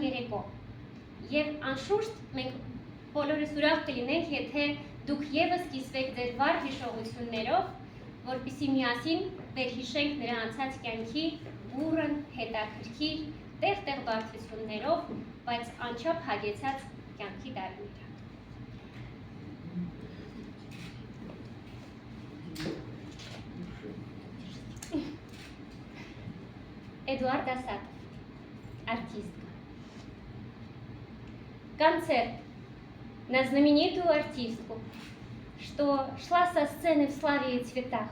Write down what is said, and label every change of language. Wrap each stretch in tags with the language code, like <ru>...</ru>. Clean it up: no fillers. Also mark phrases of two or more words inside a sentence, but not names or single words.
<hy>երեկո, և անշուշտ մենք բոլորս ուրախ կլինենք, եթե դուք ևս կիսվեք ձեր վառ հիշողություններով, որպեսզի միասին վերհիշենք նրա անցած կյանքի բուռն, հետաքրքիր, տեղ-տեղ բարդություններով, բայց անչափ հագեցած կյանքի տարիները։ Эдуард Асадов, артистка.</hy> <ru>Концерт на знаменитую артистку, что шла со сцены в славе и цветах.</ru>